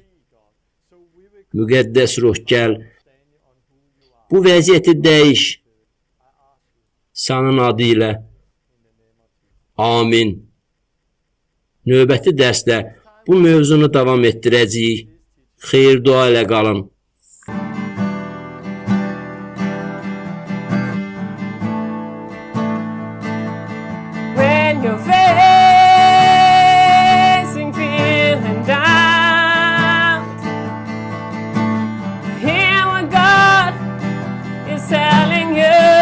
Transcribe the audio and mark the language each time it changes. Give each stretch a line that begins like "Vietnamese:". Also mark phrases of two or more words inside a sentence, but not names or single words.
Azerbaijani: Müqəddəs ruh gəl, bu vəziyyəti dəyiş, sənin adı ilə. Amin. Növbəti dərsdə bu mövzunu davam etdirəcəyik. Xeyir dua ilə qalın.
English: When you're facing feeling down, hear what God is telling you.